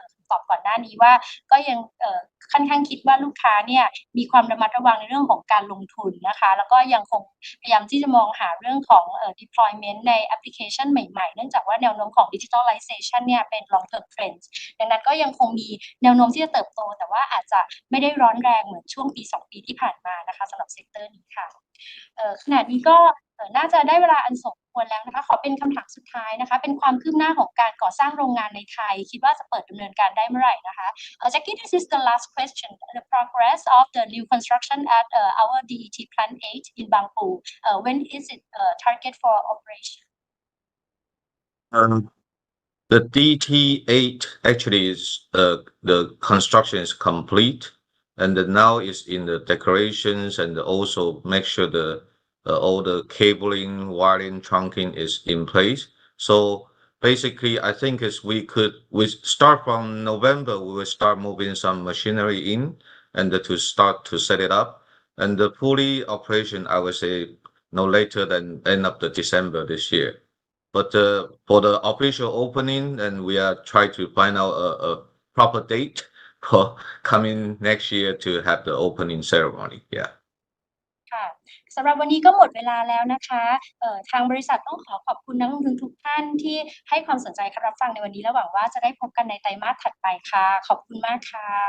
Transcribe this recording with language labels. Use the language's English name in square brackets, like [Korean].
[Thai] ตอบก่อนหน้านี้ว่าก็ยังค่อนข้างคิดว่าลูกค้าเนี่ยมีความระมัดระวังในเรื่องของการลงทุนนะคะแล้วก็ยังคงพยายามที่จะมองหาเรื่องของdeployment ในแอปพลิเคชันใหม่ๆเนื่องจากว่าแนวโน้มของ digitalization เนี่ยเป็น long term trend ดังนั้นก็ยังคงมีแนวโน้มที่จะเติบโตแต่ว่าอาจจะไม่ได้ร้อนแรงเหมือนช่วงปี2ปีที่ผ่านมานะคะสำหรับเซกเตอร์นี้ค่ะ ขณะนี้ก็น่าจะได้เวลาอันสมควรแล้วนะคะขอเป็นคำถามสุดท้ายนะคะเป็นความคืบหน้าของการก่อสร้างโรงงานในไทยคิดว่าจะเปิดดำเนินการได้เมื่อไหร่นะคะ [English] Jackie, this is the last question. The progress of the new construction at our DET Plant 8 in Bangpoo. When is it target for operation? The DT8 actually is the construction is complete, and now is in the decorations and also make sure the all the cabling, wiring, trunking is in place. So basically, I think we start from November, we will start moving some machinery in and to start to set it up, and the fully operation I would say no later than end of the December this year. But for the official opening, and we are trying to find out a proper date for coming next year to have the opening ceremony. Yeah. [Thai] ค่ะสำหรับวันนี้ก็หมดเวลาแล้วนะคะทางบริษัทต้องขอบคุณนักลงทุนทุกท่านที่ให้ความสนใจรับฟังในวันนี้และหวังว่าจะได้พบกันในไตรมาสถัดไปค่ะขอบคุณมากค่ะ